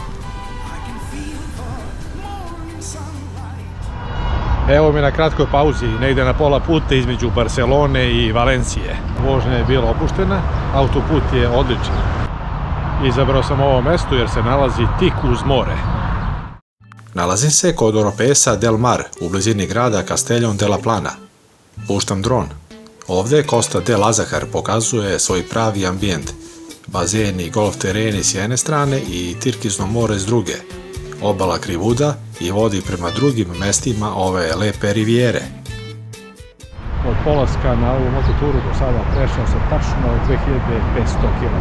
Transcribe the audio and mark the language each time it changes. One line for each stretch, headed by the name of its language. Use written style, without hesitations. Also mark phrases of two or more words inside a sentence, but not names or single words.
Serbian: Evo mi na kratkoj pauzi, negde na pola puta između Barcelone i Valencije. Vožnja je bila opuštena, autoput je odličan. Izabrao sam ovo mesto jer se nalazi tik uz more. Nalazim se kod Oropesa del Mar, u blizini grada Castellón de la Plana. Puštam dron. Ovdje Costa de Lazahar pokazuje svoj pravi ambijent. Bazeni i golf tereni s jedne strane i Tirkizno more s druge. Obala krivuda i vodi prema drugim mestima ove lepe rivijere. Od polaska na ovu mototuru do sada prešao sam tačno 2500 km.